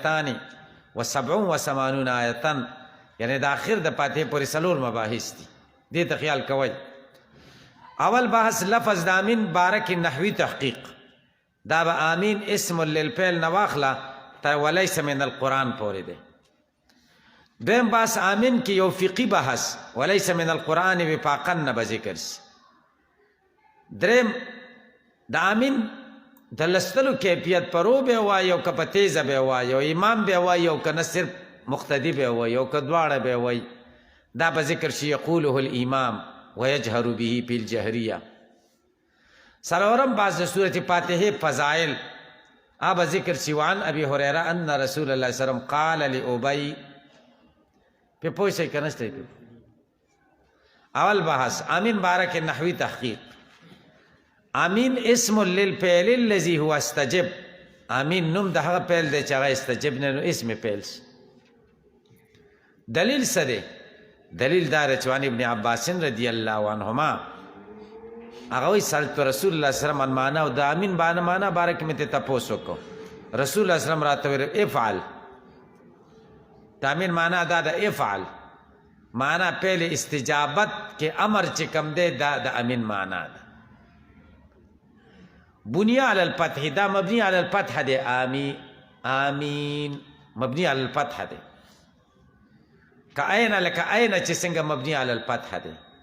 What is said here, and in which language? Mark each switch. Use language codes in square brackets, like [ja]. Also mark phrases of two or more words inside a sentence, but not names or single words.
[ps] 287 آیتن یعنی د آخر د فاتحې پورې څلور مباحث دي دې ته خیال کوئ اول بحث لفظ د آمین باره کې نحوي تحقیق دا به آمین [ar] اسم للفعل [ps] نه واخله تر [ar] ولیس من القرآن [ps] پورې دی دویم بحث آمین کې یو فقهي بحث [ar] ولیس من القرآن وفاقا [ps] نه به ذکر شي دریم د آمین د لستلو کیفیت پرو به وایي او که په تیزه به وایي او امام به وایي او که نه صرف مقتدی به وایي او که دواړه به وایي دا به ذکر شي [ar] یقوله الامام ویجهر به فی الجهریه [ps] څلورم بعض د سورة فاتحه فضائل به ذکر شي [ar] وعن ابي هريره ان رسول الله صلی الله علیه وسلم قال لابی [ps] په پوه شئ که نه شئ اول بحث آمین باره کې نحوي تحقیق [ar] آمین اسم للفعل الذي هو استجب [ps] آمین نوم د هغه فعل دی چې هغه استجب نه نو اسم فعل دلیل څه دی دلیل دا دی چې [ar] عن ابن عباس رضی الله عنهما [ps] هغه وایي [ar] سألت رسول الله صلی الله علیه وسلم [ps] معنا او د آمین معنا باره کې مې ته تپوس وکړو [ar] رسول الله صلی الله علیه وسلم [ps] راته ویل افعل د آمین معنا دا د افعل معنا فعل استجابت کې امر چې کوم دی دا د آمین معنا ده [ar] بنیا علی الفتح [ps] دا [ar] مبنی علی الفتح [ps] دی آمین [ar] مبنی علی الفتح [ps] دی کأین لکه این چې څنګه [ar] مبني علی الفتح [ps] دی.